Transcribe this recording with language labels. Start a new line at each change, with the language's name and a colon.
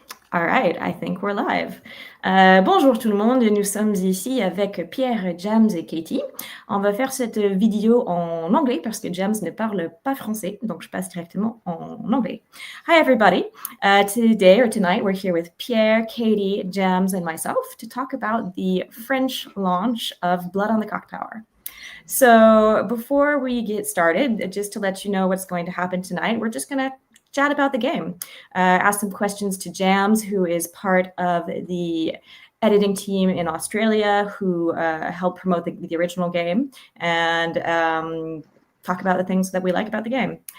English: All right, I think we're live.
French: Bonjour tout le monde, nous sommes ici avec Pierre, James et Katie. On va faire cette vidéo en anglais parce que James ne parle pas français, donc je passe directement en anglais.
English: Hi everybody. Today or tonight we're here with Pierre, Katie, James and myself to talk about the French launch of Blood on the Clocktower. So before we get started, just to let you know what's going to happen tonight, we're just going to chat about the game, ask some questions to Jams, who is part of the editing team in Australia, who helped promote the original game, and talk about the things that we like about the game.